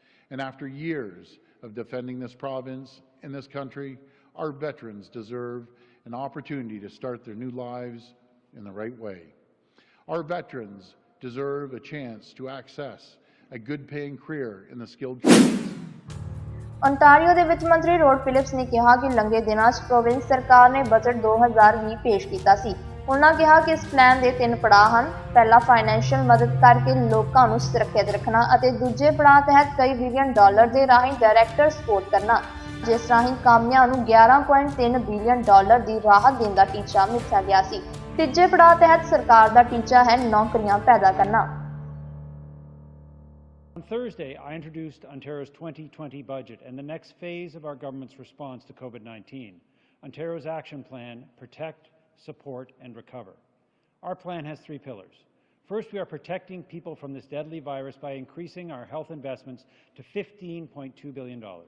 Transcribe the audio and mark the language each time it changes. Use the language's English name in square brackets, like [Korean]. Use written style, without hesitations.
[English] And after years of defending this province and this country, our veterans deserve an opportunity to start their new lives in the right way. Our veterans deserve a chance to access a good-paying career in the skilled trades. [Punjabi] ontario ਦੇ ਵਿੱਚ ਮੰਤਰੀ road Philips ਨੇ ਕਿਹਾ ਕਿ ਲੰਘੇ ਦਿਨਾਂ 'ਚ province ਸਰਕਾਰ ਨੇ ਬਜਟ 2020 ਪੇਸ਼ ਕੀਤਾ ਸੀ। ਉਹਨਾਂ ਕਿਹਾ ਕਿ ਇਸ ਪਲਾਨ ਦੇ 3 ਪੜਾਅ ਹਨ। ਪਹਿਲਾ ਫਾਈਨੈਂਸ਼ੀਅਲ ਮਦਦ ਕਰਕੇ ਲੋਕਾਂ ਨੂੰ ਸੁਰੱਖਿਅਤ ਰੱਖਣਾ ਅਤੇ ਦੂਜੇ ਪੜਾਅ ਤਹਿਤ ਕਈ ਬਿਲੀਅਨ ਡਾਲਰ ਦੇ ਰਾਹੀਂ ਡਾਇਰੈਕਟਰ ਸਪੋਰਟ ਕਰਨਾ, ਜਿਸ ਰਾਹੀਂ ਕਾਮਿਆਂ ਨੂੰ 11.3 ਬਿਲੀਅਨ ਡਾਲਰ ਦੀ ਰਾਹਤ ਦੇਣ ਦਾ ਟੀਚਾ ਮਿੱਥਿਆ ਗਿਆ ਸੀ। ਤੀਜੇ ਪੜਾਅ ਤਹਿਤ ਸਰਕਾਰ ਦਾ ਟੀਚਾ ਹੈ ਨੌਕਰੀਆਂ ਪੈਦਾ ਕਰਨਾ। [English] On Thursday, I introduced Ontario's 2020 budget and the next phase of our government's response to COVID-19, Ontario's action plan, Protect, Support and Recover. Our plan has 3 pillars. First, we are protecting people from this deadly virus by increasing our health investments to $15.2 billion.